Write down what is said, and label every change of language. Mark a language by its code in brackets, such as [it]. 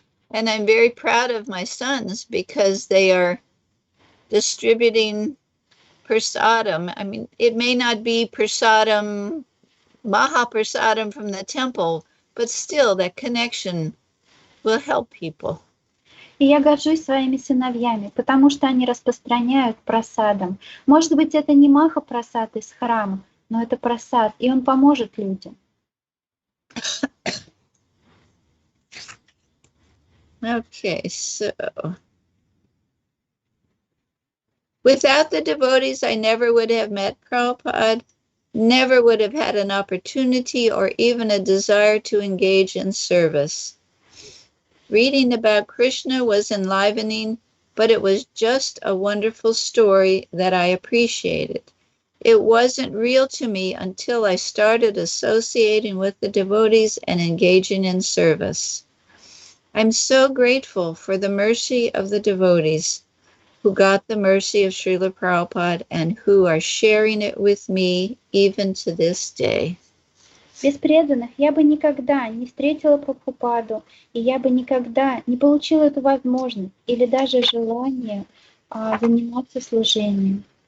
[en] And I'm very proud of my sons because they are distributing prasadam. I mean, it may not be prasadam, mahaprasadam from the temple, but still that connection will help people. [ru] И я горжусь своими сыновьями, потому что они распространяют прасадом. Может быть, это не маха-прасад из храма, но это прасад, и он поможет людям. [en] Okay, so without the devotees, I never would have met Prabhupada, never would have had an opportunity or even a desire to engage in service. Reading about Krishna was enlivening, but it was just a wonderful story that I appreciated. It wasn't real to me until I started associating with the devotees and engaging in service. I'm so grateful for the mercy of the devotees who got the mercy of Srila Prabhupada and who are sharing it with me even to this day. [ru] Без преданных я бы никогда не встретила Прабхупаду, и я бы никогда не получила эту возможность или даже желание заниматься служением.